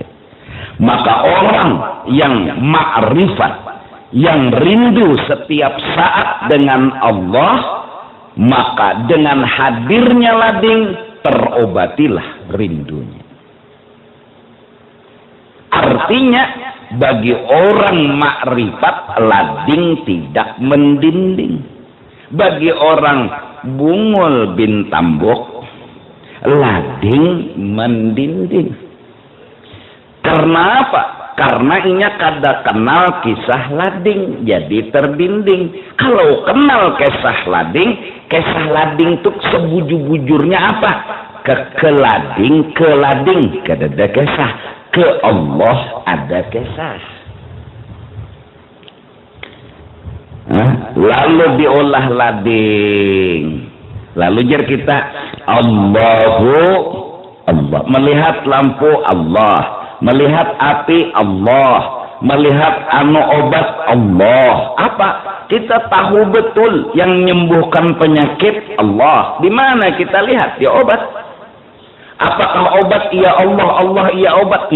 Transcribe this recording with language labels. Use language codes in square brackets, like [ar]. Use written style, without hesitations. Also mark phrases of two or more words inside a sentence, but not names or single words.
[id] Maka orang yang ma'rifat, yang rindu setiap saat dengan Allah, maka dengan hadirnya lading terobatilah rindunya. Artinya bagi orang makrifat lading tidak mendinding. [bjn] Bagi orang bungul bin tambok lading mendinding. Karena apa? Karena inya kada kenal kisah lading, jadi terdinding. Kalau kenal kisah lading tuh sebujur-bujurnya apa? Ke lading, kada ada kisah. Ke Allah ada kisah. Lalu diolah lading. Lalu jar kita [ar] Allahu Allah. [id] Melihat lampu Allah. Melihat api Allah, melihat anu obat Allah. Apa? Kita tahu betul yang menyembuhkan penyakit Allah. Di mana kita lihat dia obat? Apakah obat iya Allah, Allah iya obat?